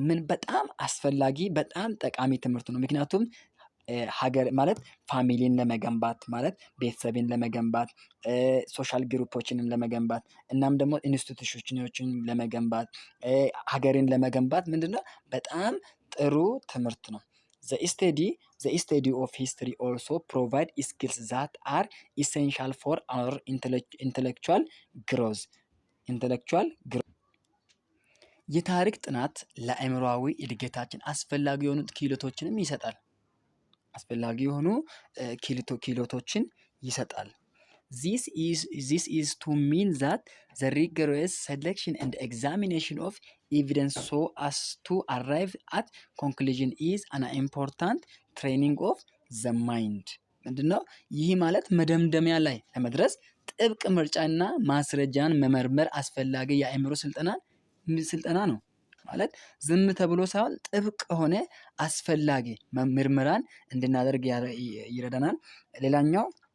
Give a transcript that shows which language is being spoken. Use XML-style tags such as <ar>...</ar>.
<am>በጣም አስፈላጊ በጣም ጠቃሚ ትምህርት ነው። ምክንያቱም ሀገር ማለት ፋሚሊን ለመገንባት ማለት ቤተሰብን ለመገንባት ሶሻል ግሩፖችንም ለመገንባት እናም ደግሞ ኢንስቲትዩሽኖችን ለመገንባት ሀገርን ለመገንባት ምንድነው በጣም ጥሩ ትምህርት ነው።</am> <en>The study of history also provide skills that are essential for our intellectual growth.</en> <am>የታሪክ ጥናት ለአእምሮአዊ እድገታችን አስፈላጊ የሆኑ ክህሎቶችንም ይሰጣል። አስፈላጊ የሆኑ ክህሎቶችን ይሰጣል።</am> <en>This is to mean that the rigorous selection and examination of evidence so as to arrive at conclusion is an important training of the mind።</en> <am>ምንድነው ይህ ማለት? መደምደሚያ ላይ ለመድረስ ጥብቅ ምርጫና ማስረጃን መመርመር አስፈላጊ የአእምሮ ስልጠና ነው። ማለት ዝም ተብሎ ሳይሆን ጥብቅ ሆነ አስፈላጊ ምርመራን እንድናደርግ ይረዳናል። ሌላኛው</am>